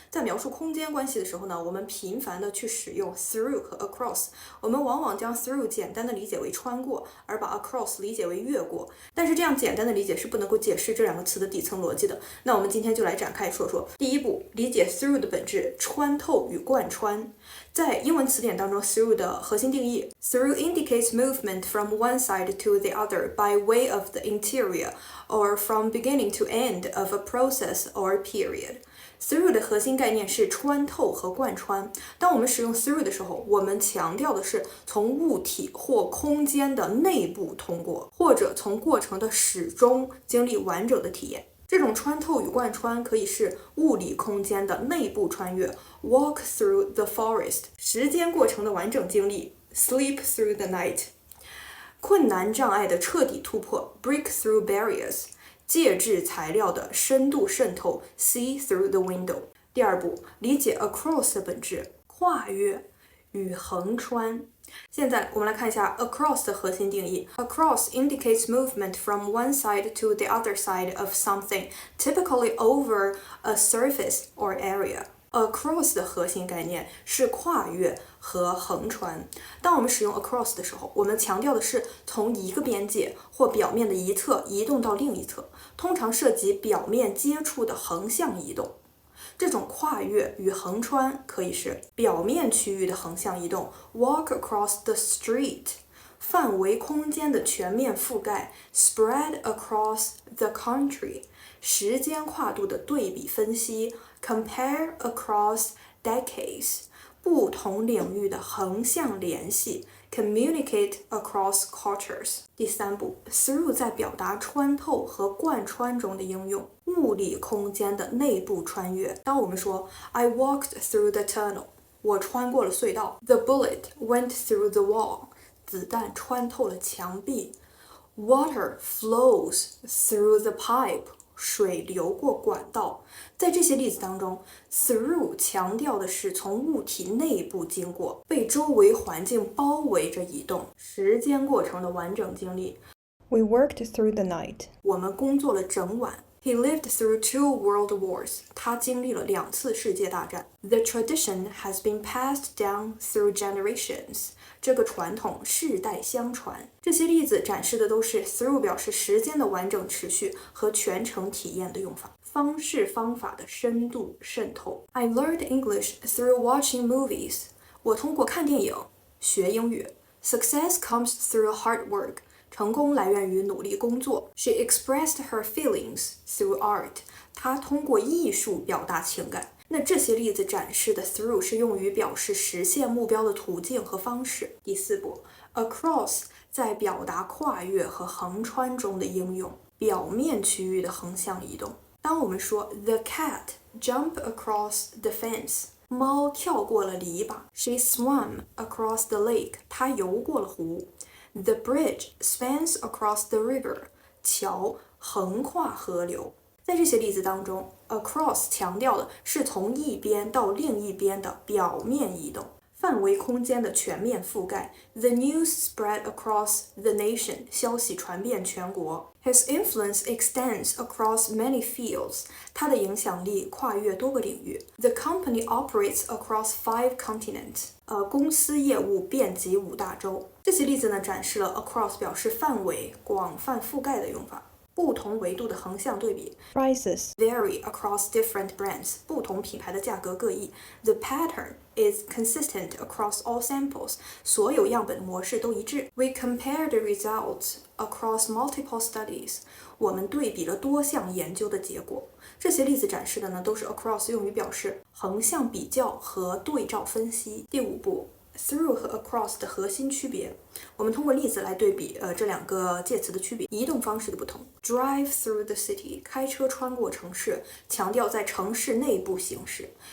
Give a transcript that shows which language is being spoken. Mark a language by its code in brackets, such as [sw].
[zh] 在描述空间关系的时候呢，我们频繁的去使用 through 和 across。我们往往将 through 简单的理解为穿过，而把 across 理解为越过。但是这样简单的理解是不能够解释这两个词的底层逻辑的。那我们今天就来展开说说。第一步，理解 through 的本质，穿透与贯穿。在英文词典当中 through 的核心定义 [en] through indicates movement from one side to the other by way of the interior or from beginning to end of a process or period. [zh] Through 的核心概念是穿透和贯穿。当我们使用 through 的时候，我们强调的是从物体或空间的内部通过，或者从过程的始终经历完整的体验。这种穿透与贯穿可以是物理空间的内部穿越 [en] walk through the forest， [zh] 时间过程的完整经历 [en] sleep through the night， [zh] 困难障碍的彻底突破 [en] break through barriers， [zh] 介质材料的深度渗透 [en] see through the window。 [zh] 第二步，理解 across 的本质，跨越与横穿。现在我们来看一下 across 的核心定义。 [en] Across indicates movement from one side to the other side of something, typically over a surface or area. [zh] Across 的核心概念是跨越和横穿。当我们使用 across 的时候，我们强调的是从一个边界或表面的一侧移动到另一侧，通常涉及表面接触的横向移动。这种跨越与横穿可以是表面区域的横向移动 [en] walk across the street， [zh] 范围空间的全面覆盖 [en] spread across the country， [zh] 时间跨度的对比分析 [en] compare across decades， [zh] 不同领域的横向联系 [en] communicate across cultures。 [zh] 第三步 through 在表达穿透和贯穿中的应用，物理空间的内部穿越。当我们说 [en] I walked through the tunnel， [zh] 我穿过了隧道 [en] The bullet went through the wall， [zh] 子弹穿透了墙壁 [en] Water flows through the pipe， [zh] 水流过管道。在这些例子当中 through 强调的是从物体内部经过，被周围环境包围着移动，时间过程的完整经历。 [en] We worked through the night. [zh] 我们工作了整晚。 [en] He lived through 2 world wars. [zh] 他经历了2次世界大战。 [en] The tradition has been passed down through generations. [zh] 这个传统世代相传。这些例子展示的都是 through 表示时间的完整持续和全程体验的用法，方式方法的深度渗透。 [en] I learned English through watching movies. [zh] 我通过看电影学英语。 [en] Success comes through hard work. [zh] 成功来源于努力工作。 [en] She expressed her feelings through art. [zh] 她通过艺术表达情感。那这些例子展示的 through 是用于表示实现目标的途径和方式。第四步 across 在表达跨越和横穿中的应用，表面区域的横向移动。当我们说 [en] The cat jumped across the fence， [zh] 猫跳过了篱笆。 [en] She swam across the lake， [zh] 她游过了湖。 [en] The bridge spans across the river， [zh] 桥横跨河流。在这些例子当中 across 强调的是从一边到另一边的表面移动，范围空间的全面覆盖。 [en] The news spread across the nation， [zh] 消息传遍全国。 [en] His influence extends across many fields， [zh] 他的影响力跨越多个领域。 [en] The company operates across 5 continents， [zh] 公司业务遍及5大洲。这些例子呢，展示了 across 表示范围、广泛覆盖的用法。不同维度的横向对比 [en] Prices vary across different brands， [zh] 不同品牌的价格各异。 [en] The pattern is consistent across all samples， [zh] 所有样本模式都一致。 [en] We compared the results across multiple studies， [zh] 我们对比了多项研究的结果。这些例子展示的呢，都是 across 用于表示横向比较和对照分析。第五步through 和 across 的核心区别，我们通过例子来对比这两个介词的区别。移动方式的不同 [en] drive through the city， [zh] 开车穿过城市，强调在城市内部行驶。